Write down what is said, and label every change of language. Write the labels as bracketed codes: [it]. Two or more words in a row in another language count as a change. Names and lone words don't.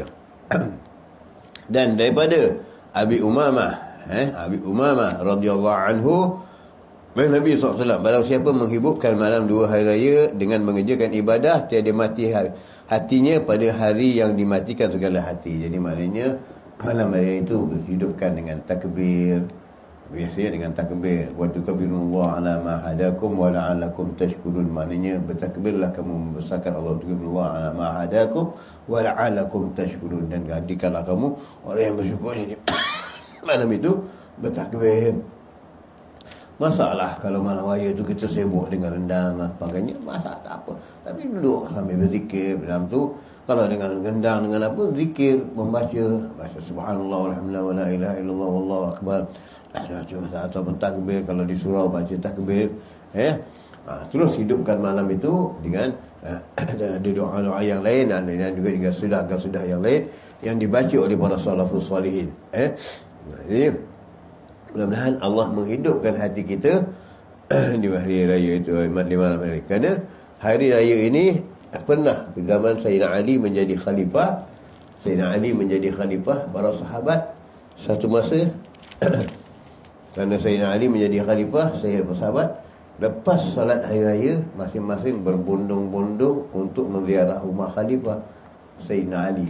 [ms] Dan daripada Abi Umamah, Abi Umamah [ar] radhiyallahu anhu, [ms] Nabi SAW, barang siapa menghibupkan malam 2 hari raya dengan mengerjakan ibadah, tiada mati hatinya pada hari yang dimatikan segala hati. Jadi maknanya malam raya itu hidupkan dengan takbir, biasanya dengan takbir, [ar] وتكبروا الله على ما هداكم ولعلكم تشكرون. [ms] Maknanya bertakbirlah kamu membesarkan Allah, [ar] تكبروا الله على ما هداكم ولعلكم تشكرون, [ms] dan jadikanlah kamu orang yang bersyukur. Jadi malam itu bertakbir. Masalah kalau malam raya tu kita sibuk dengan rendang dan sebagainya, masalah tak apa. Tapi duduk sambil berzikir dalam tu. Kalau dengan rendang, dengan apa, zikir, baca [ar] سبحان الله والحمد لله ولا إله إلا الله والله أكبر. [ms] Atau bertakbir, kalau di surau baca takbir. Terus hidupkan malam itu dengan ada doa-doa yang lain, dan juga sudah yang lain yang dibaca oleh para [ar] السلف الصالحين. [ms] Jadi mudah-mudahan Allah menghidupkan hati kita di hari raya itu, di malam hari. Kerana hari raya ini pernah di zaman Sayyidina Ali menjadi khalifah. Sayyidina Ali menjadi khalifah, para sahabat satu masa kerana Sayyidina Ali menjadi khalifah, sahabat lepas salat hari raya masing-masing berbondong-bondong untuk menziarah rumah khalifah Sayyidina Ali.